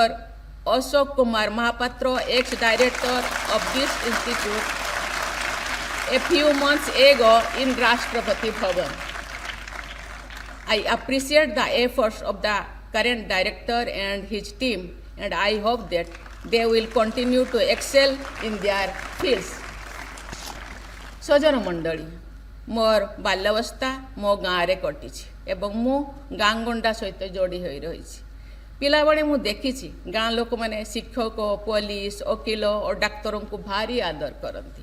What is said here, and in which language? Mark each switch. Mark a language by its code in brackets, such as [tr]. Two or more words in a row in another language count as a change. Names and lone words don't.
[en] Ashok Kumar Mahapatra, ex-director of this institute, a few months ago in Rashtrapati Bhavan. I appreciate the efforts of the current director and his team, and I hope that they will continue to excel in their fields. [or] ସଜନ ମଣ୍ଡଳୀ, ମୋର ବାଲ୍ୟାବସ୍ଥା ମୋ ଗାଁରେ କଟିଛି ଏବଂ ମୁଁ ଗାଁ ଗଣ୍ଡା ସହିତ ଯୋଡ଼ି ହୋଇ ରହିଛି। ପିଲାବେଳେ ମୁଁ ଦେଖିଛି ଗାଁ ଲୋକମାନେ ଶିକ୍ଷକ, ପୋଲିସ, ଓକିଲ ଓ ଡାକ୍ତରଙ୍କୁ ଭାରି ଆଦର କରନ୍ତି।